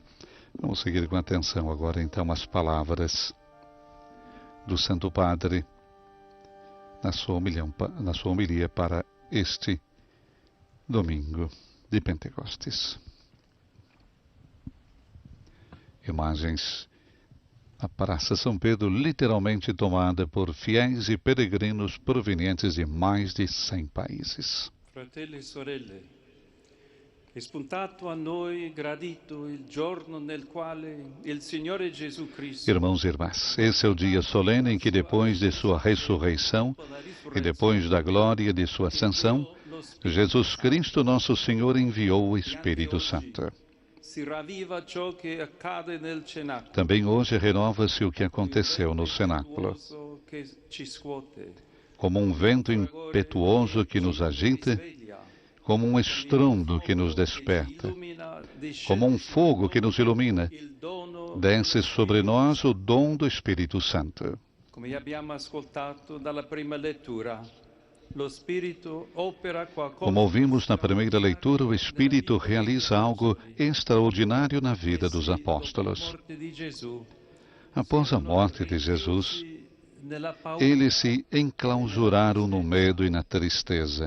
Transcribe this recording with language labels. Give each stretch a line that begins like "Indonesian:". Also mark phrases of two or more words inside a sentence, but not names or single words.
Portuguese: Vamos seguir com atenção agora, então, as palavras do Santo Padre na sua homilia para este domingo de Pentecostes. Imagens da Praça São Pedro, literalmente tomada por fiéis e peregrinos provenientes de mais de 100 países.
Italian: Fratelli e sorelle, è spuntato a noi gradito il giorno nel quale il Signore Gesù Cristo.
Portuguese: Irmãos e irmãs, esse é o dia solene em que, depois de sua ressurreição e depois da glória de sua ascensão, Jesus Cristo, nosso Senhor, enviou o Espírito Santo. Também hoje renova-se o que aconteceu no cenáculo. Como um vento impetuoso que nos agita, como um estrondo que nos desperta, como um fogo que nos ilumina, desce sobre nós o dom do Espírito Santo.
Italian: Come abbiamo ascoltato dalla prima lettura,
Portuguese: como ouvimos na primeira leitura, o Espírito realiza algo extraordinário na vida dos apóstolos. Após a morte de Jesus, eles se enclausuraram no medo e na tristeza.